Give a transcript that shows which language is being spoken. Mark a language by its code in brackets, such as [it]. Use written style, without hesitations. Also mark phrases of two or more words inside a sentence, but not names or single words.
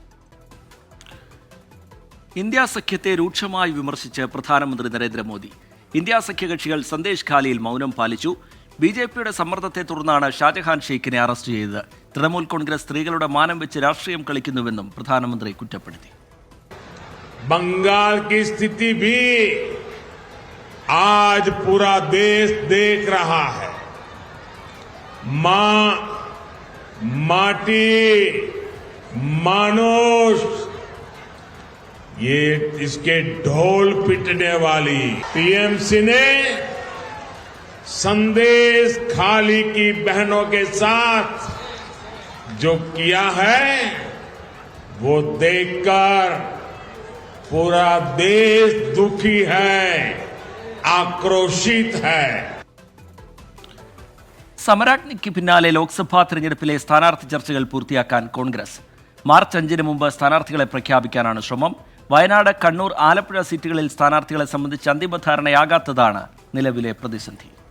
[ml] ഇന്ത്യ സഖ്യത്തെ രൂക്ഷമായി വിമർശിച്ച് പ്രധാനമന്ത്രി നരേന്ദ്രമോദി. ഇന്ത്യ സഖ്യകക്ഷികൾ സന്ദേശ് ഖാലിയിൽ മൗനം പാലിച്ചു. BJPയുടെ സമ്മർദ്ദത്തെ തുടർന്നാണ് ഷാജഹാൻ ഷെയ്ഖിനെ അറസ്റ്റ് ചെയ്തത്. തൃണമൂൽ കോൺഗ്രസ് സ്ത്രീകളുടെ മാനം വെച്ച് രാഷ്ട്രീയം കളിക്കുന്നുവെന്നും പ്രധാനമന്ത്രി കുറ്റപ്പെടുത്തി. [hi] बंगाल की स्थिति भी आज पूरा देश देख रहा है. मां, माटी, मानुष, ये इसके ढोल पिटने वाली टीएमसी ने संदेश खाली की बहनों के साथ जो किया है वो देखकर पूरा देश दुखी है, आक्रोशित है. [ml] സമരാഗ്നിക്ക് പിന്നാലെ ലോക്സഭാ തെരഞ്ഞെടുപ്പിലെ സ്ഥാനാർത്ഥി ചർച്ചകൾ പൂർത്തിയാക്കാൻ കോൺഗ്രസ്. മാർച്ച് 5-ന് മുമ്പ് സ്ഥാനാർത്ഥികളെ പ്രഖ്യാപിക്കാനാണ് ശ്രമം. വയനാട്, കണ്ണൂർ, ആലപ്പുഴ സീറ്റുകളിൽ സ്ഥാനാർത്ഥികളെ സംബന്ധിച്ച് അന്തിമധാരണയാകാത്തതാണ് നിലവിലെ പ്രതിസന്ധി.